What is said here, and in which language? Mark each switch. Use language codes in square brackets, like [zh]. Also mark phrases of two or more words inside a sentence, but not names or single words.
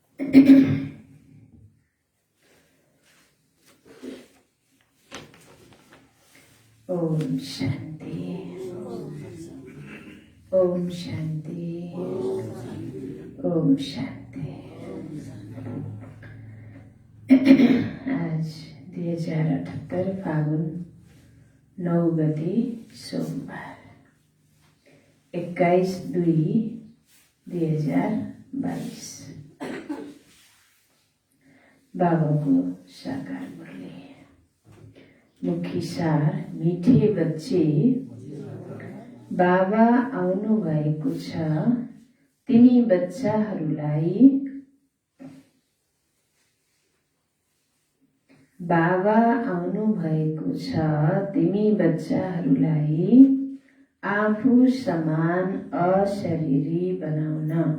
[ne] ओम शांति। ओम शांति। ओम शांति। आज 2078 फागुन 9 गते सोमबार 21/2/2022 बाबाको साकार मुरली। मुख्य सार, [hi] मीठे बच्चे, [ne] बाबा आउनु भएको छ। तिमी बच्चाहरूलाई बाबा आउनु भएको छ। तिमी बच्चाहरूलाई आफू समान अशरीरी बनाउन।